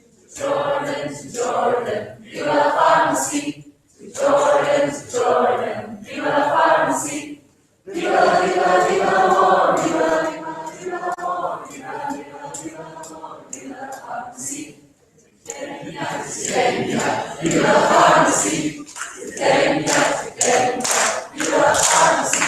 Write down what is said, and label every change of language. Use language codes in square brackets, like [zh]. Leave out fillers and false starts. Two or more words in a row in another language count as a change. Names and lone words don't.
[en] Jordan, to Jordan, [es] viva la [en] pharmacy. To Jordan, [es] viva la [en] pharmacy. [ca] Viva, viva, viva l'amor, viva, viva, viva l'amor, viva, viva, viva l'amor, viva la pharmacy. [es] Viva la [en] pharmacy. [es] Viva la [en] pharmacy.